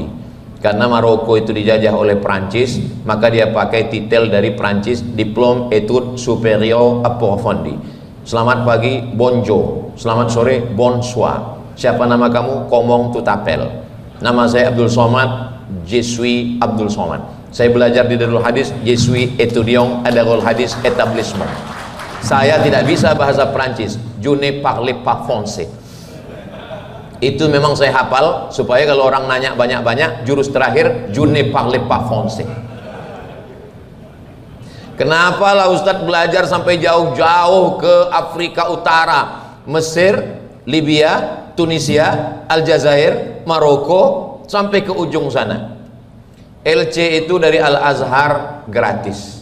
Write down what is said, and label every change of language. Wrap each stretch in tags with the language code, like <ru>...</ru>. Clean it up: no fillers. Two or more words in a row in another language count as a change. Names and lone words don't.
<id>Karena Maroko itu dijajah oleh Prancis, maka dia pakai titel dari Prancis,</id> <fr>Diplom Etudes Superior Approfondi.</fr> <id>Selamat pagi, bonjour. Selamat sore, bonsoir. Siapa nama kamu?</id> <fr>Komong Tutapel.</fr> <id>Nama saya Abdul Somad,</id> <fr>je suis Abdul Somad.</fr> <id>Saya belajar di Darul Hadis,</id> <fr>je suis étudiant à Darul Hadis établissement.</fr> <id>Saya tidak bisa bahasa Perancis,</id> <fr>je ne parle pas français.</fr> <id>Itu memang saya hafal supaya kalau orang nanya banyak-banyak, jurus terakhir</id> <fr>je ne parle pas français.</fr> <id>Kenapa lah Ustadz belajar sampai jauh-jauh ke Afrika Utara, Mesir, Libya, Tunisia, Aljazair, Maroko, sampai ke ujung sana. LC itu dari Al-Azhar gratis.</id>